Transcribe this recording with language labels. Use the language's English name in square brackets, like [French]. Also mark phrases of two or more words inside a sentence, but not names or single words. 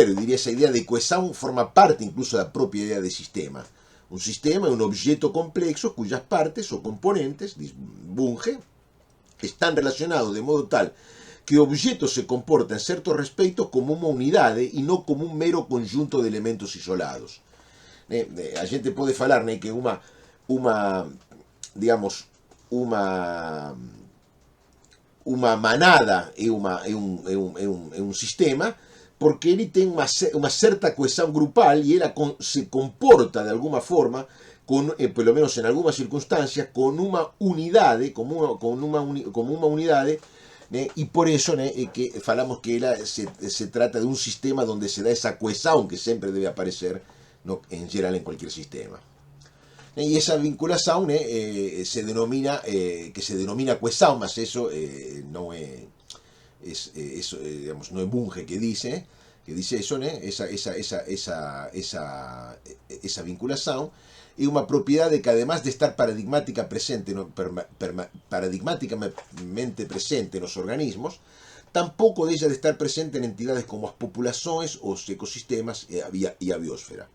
[Galician] Eu diría, esa idea de cohesión forma parte incluso da propia idea de sistema. Un sistema é un objeto complexo cuyas partes ou componentes, diz Bunge, están relacionados de modo tal que o objeto se comporta en certo respecto como unha unidade e non como un mero conjunto de elementos isolados. [Portuguese] A gente pode falar, né, que unha digamos, uma manada é um sistema, porque ele tem uma certa coesão grupal e ela se comporta de alguma forma, pelo menos em algumas circunstâncias, com uma unidade, como uma unidade, né? E por isso, né, que falamos que ela se trata de um sistema onde se dá essa coesão que sempre deve aparecer, no, em geral, em qualquer sistema. [Spanish] Y esa vinculación se denomina, que se denomina coesão, mas eso no es, digamos, no es Bunge que dice eso, ¿no? Esa vinculación es una propiedad que además de estar paradigmáticamente presente en los organismos, tampoco deja de estar presente en entidades como las poblaciones o los ecosistemas y la biosfera.